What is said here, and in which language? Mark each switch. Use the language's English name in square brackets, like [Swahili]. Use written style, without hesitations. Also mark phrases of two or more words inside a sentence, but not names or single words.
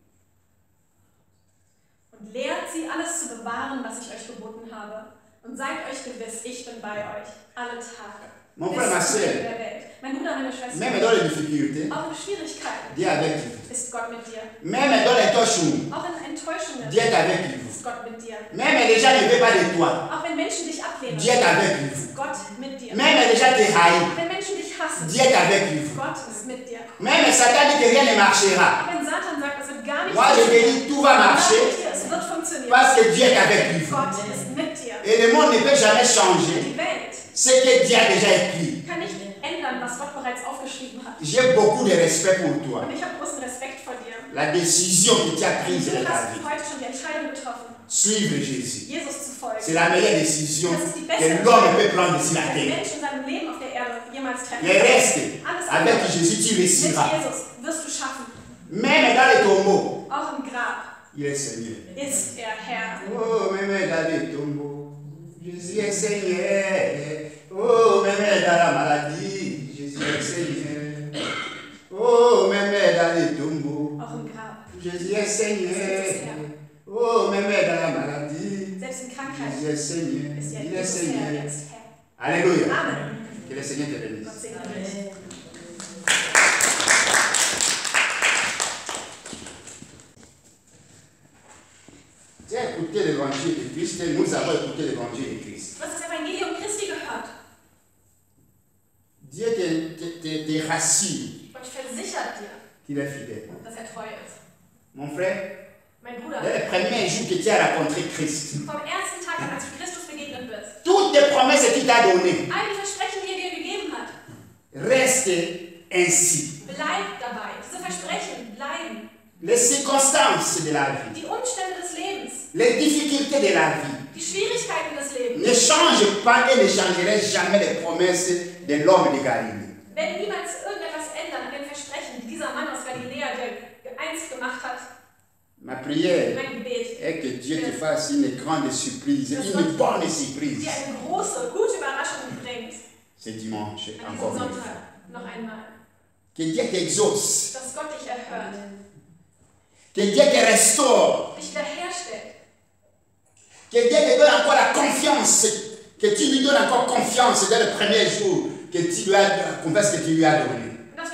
[German] Und lehrt sie, alles zu bewahren, was ich euch geboten habe. Und seid euch gewiss, ich bin bei euch alle Tage. [French] Mon [German] Bis [French] frère, ma [German] zum Ende [French] sœur, [German] der Welt. Mein Bruder, meine Schwester, [French] même dans les difficultés, [German] auch in Schwierigkeiten [French] Dieu est avec vous. [German] ist Gott mit dir. [French] Même dans les torchons, [German] Auch in Enttäuschungen [French] Dieu est avec vous. [German] ist Gott mit dir. [French] Même les gens ne veulent pas de toi, [German] Auch wenn Menschen dich ablehnen, [French] Dieu est avec vous. [German] ist Gott mit dir. [French] Même les gens te haïssent, [German] Auch wenn Menschen dich hassen, [French] Dieu est avec vous. [German] Gott ist mit dir. [French] Même Satan dit que rien ne marchera. [German] Auch wenn Satan sagt, es wird gar nicht [French] Moi, je te dis, tout va marcher [German] es wird funktionieren. [French] parce que Dieu est avec vous. [German] Gott ist mit dir. [French] Et le monde ne peut jamais changer [German] Die Welt [French] ce que Dieu a déjà écrit. [German] kann nicht ändern, was Gott bereits aufgeschrieben hat. [French] J'ai beaucoup de respect pour toi. [German] Und ich habe großen Respekt vor dir. [French] La décision que tu as prise [German] Du [French] dans ta [German] hast [French] vie, [German] heute schon die Entscheidung getroffen, [French] suivre Jésus, [German] Jesus zu folgen. [French] c'est la meilleure décision [German] Das ist die beste [French] que l'homme peut prendre sur [German] die [French] la [German] ein [French] terre. [German] Mensch in seinem Leben auf der Erde jemals treffen [French] Le reste, [German] Alles [French] avec [German] andere [French] Jésus, tu [German] mit [French] réussiras. [German] Jesus wirst du schaffen. [French] Même dans les tombeaux, [German] Auch im Grab [French] il est Seigneur. [German] ist er Herr. [French] Oh, même dans les tombeaux, Jésus est Seigneur. Oh, même dans la maladie, Jésus est Seigneur. Oh, même dans les tombeaux, [German] Auch im Grab. [French] Jésus est Seigneur. Oh, même dans la maladie, [German] Selbst in Krankheit [French] Jésus est Seigneur. [German] ist [French] Il est [German] Jesus Herr. Er [French] Seigneur. [German] ist Herr. [French] Alléluia. Amen. Que le Seigneur te bénisse. [German] Gott segne dich. [French] Tu as écouté l'évangile de Christ et nous avons écouté l'évangile de Christ. [German] Du hast das Evangelium Christi gehört. [French] Dieu te rassure [German] Gott versichert dir, [French] qu'il est fidèle. [German] dass er treu ist. [French] Mon frère, [German] Mein Bruder, [French] dès le premier jour que tu as rencontré Christ, [German] vom ersten Tag an, als du Christus begegnet bist, [French] toutes les promesses qu'il t'a données [German] all die Versprechen, die er dir gegeben hat, [French] restent ainsi. [German] bleib dabei. Diese Versprechen bleiben. [French] Les circonstances de la vie, [German] Die Umstände des Lebens, [French] les difficultés de la vie [German] die Schwierigkeiten des Lebens [French] ne changent pas et ne changeraient jamais les promesses de l'homme de Galilée. [German] werden niemals irgendetwas ändern an den Versprechen, die dieser Mann aus Galiläa, der einst gemacht hat. [French] Ma prière [German] Mein Gebet [French] est que Dieu te fasse une grande surprise, [German] Das [French] une [German] Gott [French] bonne surprise. [German] dir eine große, gute Überraschung bringt. [French] Ce dimanche, [German] An diesem [French] encore une fois. [German] Sonntag noch einmal. [French] Que Dieu t'exauce, [German] Dass Gott dich erhört, [French] que Dieu te restaure, [German] dich wiederherstellt. [French] que Dieu te donne encore la confiance, que tu lui donnes encore confiance dès le premier jour que tu lui as, la confiance que tu lui as donnée.